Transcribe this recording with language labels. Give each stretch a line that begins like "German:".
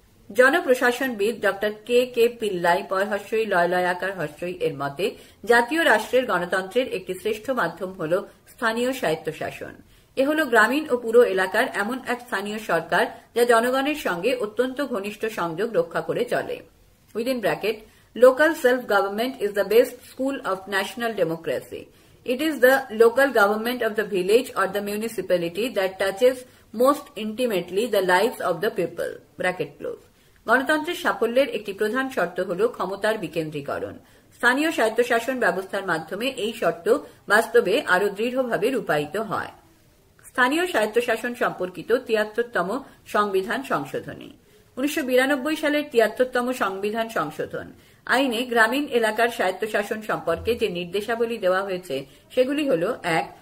Bangla: জনপ্রশাসনবিদ doctor কে কে পিল্লাই পয়হস্যই লয়লয়াকার হস্যই এর মতে জাতীয় রাষ্ট্রের গণতন্ত্রের একটি শ্রেষ্ঠ মাধ্যম হল স্থানীয় স্বায়ত্তশাসন। এ হল গ্রামীণ ও পুরো এলাকার এমন এক স্থানীয় সরকার যা জনগণের সঙ্গে অত্যন্ত ঘনিষ্ঠ সংযোগ রক্ষা করে চলে।
English: Within bracket Local self-government is the best school of national democracy. It is the local government of the village or the municipality that touches most intimately the lives of the people. Bracket close.
Bangla: গণতন্ত্রের সাফল্যের একটি প্রধান শর্ত হল ক্ষমতার বিকেন্দ্রীকরণ। স্থানীয় স্বায়ত্তশাসন ব্যবস্থার মাধ্যমে এই শর্ত বাস্তবে আরও দৃঢ়ভাবে রূপায়িত হয়। স্থানীয় স্বায়ত্তশাসন সম্পর্কিত 73তম সংবিধান সংশোধনী। 1992 সালের 73তম সংবিধান সংশোধন আইনে গ্রামীণ এলাকার স্বায়ত্তশাসন সম্পর্কে যে নির্দেশাবলী দেওয়া হয়েছে সেগুলি হল: 1.